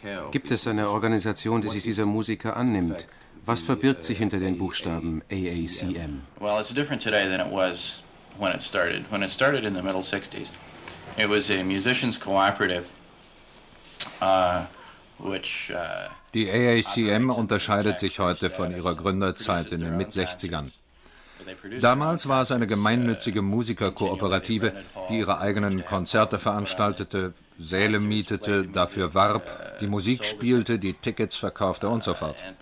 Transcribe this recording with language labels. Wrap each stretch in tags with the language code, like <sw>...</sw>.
<de>Gibt es eine Organisation, die sich dieser Musiker annimmt? Was verbirgt sich hinter den Buchstaben AACM?</de> <en>Well, it's different today than it was when it started. When it started in the middle 60s, it was a musicians cooperative, which.</en> <de>Die AACM unterscheidet sich heute von ihrer Gründerzeit in den Mid-60ern. Damals war es eine gemeinnützige Musikerkooperative, die ihre eigenen Konzerte veranstaltete, Säle mietete, dafür warb, die Musik spielte, die Tickets verkaufte und so fort.</de>